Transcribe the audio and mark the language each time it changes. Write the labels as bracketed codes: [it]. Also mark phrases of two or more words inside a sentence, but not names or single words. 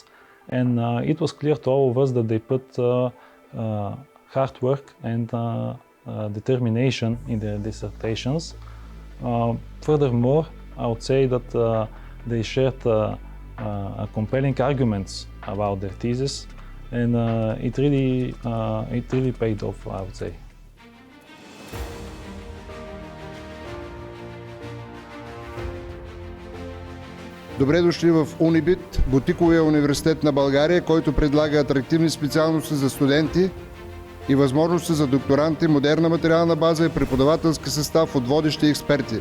[en] And it was clear to all of us that they put hard work and determination in their dissertations. Furthermore, I would say that they shared compelling arguments about their thesis, and it really paid off, I would say. [bg] Добре дошли в Унибит, бутиковия университет на България, който предлага атрактивни специалности за студенти и възможности за докторанти, модерна материална база и преподавателски състав от водещи експерти.